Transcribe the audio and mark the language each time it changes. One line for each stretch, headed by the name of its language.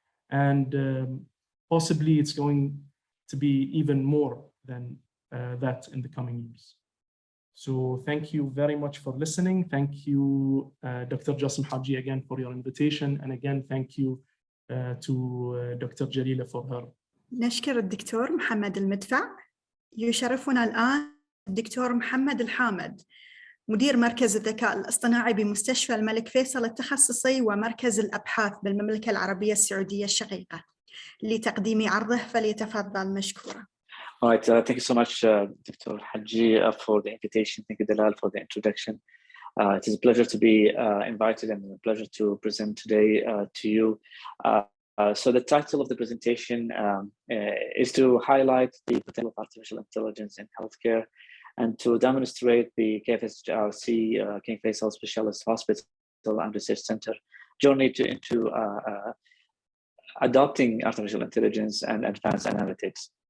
English: And possibly it's going to be even more than that in the coming years. So thank you very much for listening. Thank you, Dr. Jassim Haji, again for your invitation. And again, thank you to Dr. Jalila for her.
Arabic: نشكر الدكتور محمد المدفع. يشرفنا الآن الدكتور محمد الحامد، مدير مركز الذكاء الاصطناعي بمستشفى الملك فيصل التخصصي ومركز الأبحاث بالمملكة العربية السعودية الشقيقة. لتقديم عرضه فليتفضل مشكورا.
English: All right, thank you so much, Dr. Haji, for the invitation. Thank you, Dalal, for the introduction. It is a pleasure to be invited and a pleasure to present today to you. So the title of the presentation is to highlight the potential of artificial intelligence in healthcare and to demonstrate the KFSRC, King Faisal Specialist Hospital and Research Center journey into adopting artificial intelligence and advanced analytics.